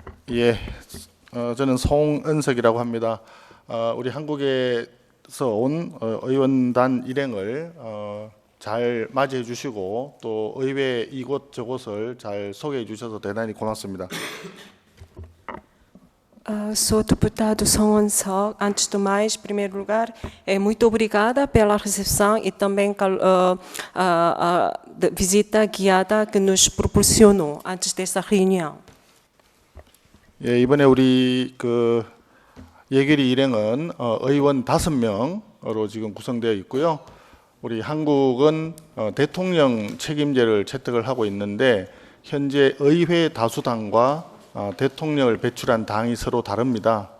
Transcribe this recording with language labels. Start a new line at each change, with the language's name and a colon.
Korean: 예, 저는 송은석이라고 합니다. 우리 한국에서 온 의원단 일행을 잘 맞이해 주시고 또 의회 이곳저곳을 잘 소개해 주셔서 대단히 고맙습니다.
Portuguese: Sou deputado Sonhonsok. Antes do mais, em primeiro lugar, muito obrigada pela recepção e também a visita guiada que nos proporcionou antes dessa reunião.
Korean: 예, 이번에 우리 그 예결위 일행은 의원 5명으로 지금 구성되어 있고요. 우리 한국은 대통령 책임제를 채택을 하고 있는데 현재 의회 다수당과 대통령을 배출한 당이 서로 다릅니다.